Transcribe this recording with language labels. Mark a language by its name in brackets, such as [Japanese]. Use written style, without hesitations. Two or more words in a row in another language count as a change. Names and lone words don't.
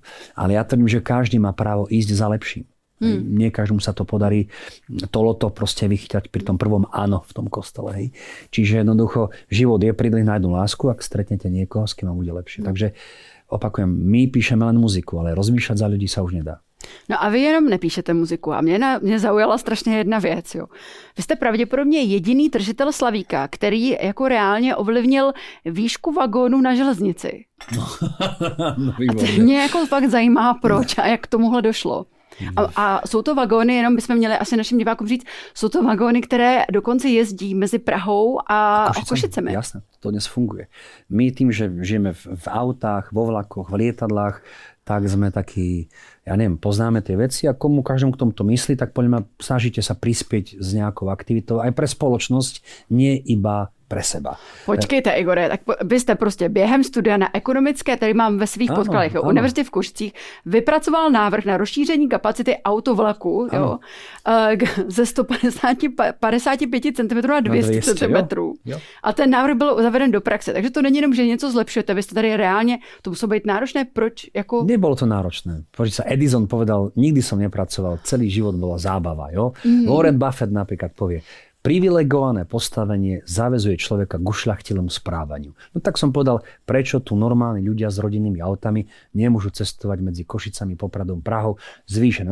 [Slovak] Ale ja tvrdím, že každý má právo ísť za lepším. Nie každému sa to podarí to loto proste vychytať pri tom prvom áno v tom kostole. Hej. Čiže jednoducho život je pridelený na jednu lásku, ak stretnete niekoho, s kým vám bude lepšie. Takže opakujem, my píšeme len muziku, ale rozmýšľať za ľudí sa už nedá. [Czech] No a vy jenom nepíšete muziku a mě zaujala strašně jedna věc. Jo. Vy jste pravděpodobně jediný držitel slavíka, který jako reálně ovlivnil výšku vagónu na železnici. No, a mě jako fakt zajímá, proč a jak k tomuhle došlo. A jsou to vagóny, jenom bychom měli asi našim divákům říct, jsou to vagóny, které dokonce jezdí mezi Prahou a Košicemi. [Slovak] Jasné, to dnes funguje. My tým, že žijeme v autách, vo vlakoch, v lietadlách, tak sme takí, ja neviem, poznáme tie veci a komu každému k tomuto myslí, tak poďme, snažíte sa prispieť s nejakou aktivitou aj pre spoločnosť, nie iba pre seba. [Czech] Počkejte, Igore, tak vy jste prostě během studia na ekonomické, tady mám ve svých podkladech, Univerzitě v Košicích, vypracoval návrh na rozšíření kapacity autovlaku ze 155 cm na 200 cm. A ten návrh byl zaveden do praxe, takže to není jenom, že něco zlepšujete, vy jste tady reálně, to muselo být náročné, proč? Jako... [Slovak] Nebolo to náročné. Počuť sa, Edison povedal, nikdy som nepracoval, celý život bola zábava. [Czech] Jo? [Slovak] Warren Buffett napríklad povie, privilegované postavenie zaväzuje človeka k ušľachtilému správaniu. No tak som povedal, prečo tu normálni ľudia s rodinnými autami nemôžu cestovať medzi Košicami, Popradom, Prahou zvýšené.